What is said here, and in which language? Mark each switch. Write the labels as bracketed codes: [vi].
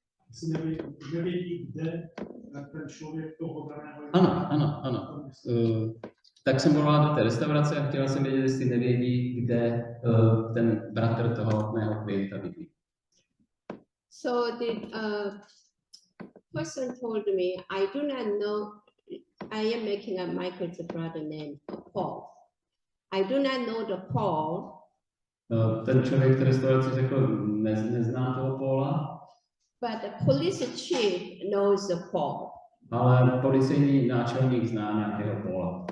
[cs] Jestli nevědí, kde ten člověk toho daného jména. Ano. Tak jsem volala do té restaurace a chtěla jsem vědět, jestli nevědí, kde ten bratr toho mého klienta bydlí. [en] so the person told me, I do not know. I am making up Michael's brother name, Paul. I do not know the Paul. [cs] Ten člověk v restauraci řekl, neznám toho Paula, [en] But the police chief knows the Paul. ale policejní náčelník zná nějakého Paula.